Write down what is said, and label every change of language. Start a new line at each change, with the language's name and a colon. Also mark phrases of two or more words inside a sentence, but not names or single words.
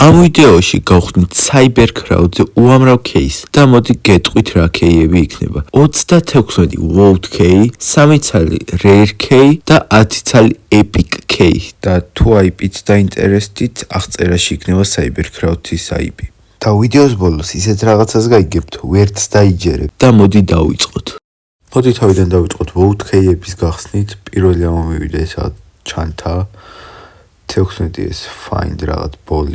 Georgian: ამ ვიდეოში გავხდით CyberCrowd-ზე უამრავ кейს და მოდი გეტყვით რა кейები იქნება. 36 Vault key, 3 ცალი Rare key და 10 ცალი Epic key. და თუ IP-ც დაინტერესდით, აღწერაში იქნება CyberCrowd-ის IP. და ვიდეოს ბოლოს ისეთ რაღაცას გაიგებთ, ვერც დაიჯერებ და მოდი დავიწყოთ. მოდი თავიდან დავიწყოთ Vault key-ების გახსნით. პირველი ამომივიდა ეს ჩანთა 16-ის find რაღაც ბოლი.